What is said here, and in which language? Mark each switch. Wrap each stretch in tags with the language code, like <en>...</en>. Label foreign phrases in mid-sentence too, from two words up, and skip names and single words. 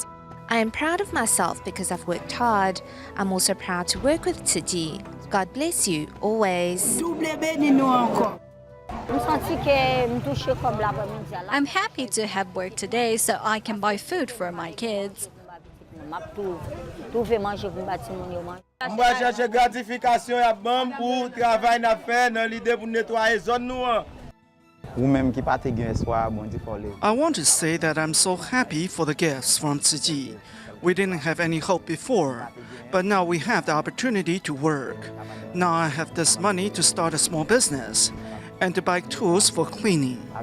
<en>I am proud of myself because I've worked hard. I'm also proud to work with Tzu Chi. God bless you always. I'm happy to have work today so I can buy food for my kids.</en> <ht>Mwa cherche gratification ya bam pou travay na fè nan l'ide pou netwaye zon nou an.</ht> <en>I want to say that I'm so happy for the gifts from Tzu Chi. We didn't have any hope before, but now we have the opportunity to work. Now I have this money to start a small business and to buy tools for cleaning.</en>